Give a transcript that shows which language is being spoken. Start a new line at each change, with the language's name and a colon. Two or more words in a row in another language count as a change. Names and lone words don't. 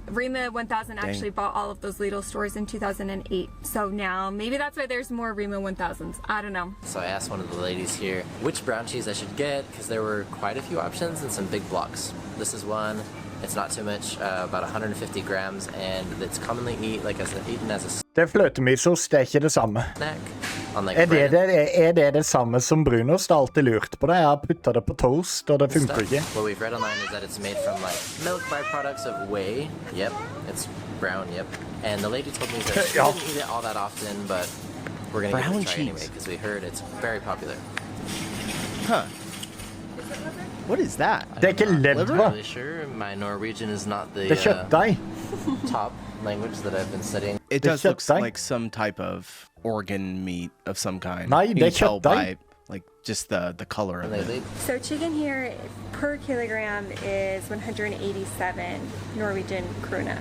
English: Rema 1000 actually bought all of those Lidl stores in 2008. So now maybe that's why there's more Rema 1000s. I don't know. So I asked one of the ladies here which brown cheese I should get, because there were quite a few options and some big blocks. This is one. It's not too much, about 150 grams, and it's commonly eaten as a
Norwegian: Det fløtemysost er ikke det samme.
English: snack.
Norwegian: Er det samme som brunost? Jeg har alltid lurt på det. Jeg har puttet det på toast, og det funker ikke.
English: What we've read online is that it's made from like milk byproducts of whey. Yep, it's brown. Yep. And the lady told me that she didn't eat it all that often, but we're gonna give it a try anyway because we heard it's very popular. Huh. What is that?
Norwegian: Det er ikke ledd,
English: I'm
Norwegian: hva?
English: really sure my Norwegian is not the
Norwegian: Det er kjøttdeig.
English: top language that I've been studying. It does look like some type of organ meat of some kind.
Norwegian: Nei,
English: You
Norwegian: det er
English: can tell by
Norwegian: kjøttdeig.
English: like just the color of it. So chicken here per kilogram is 187 Norwegian krone.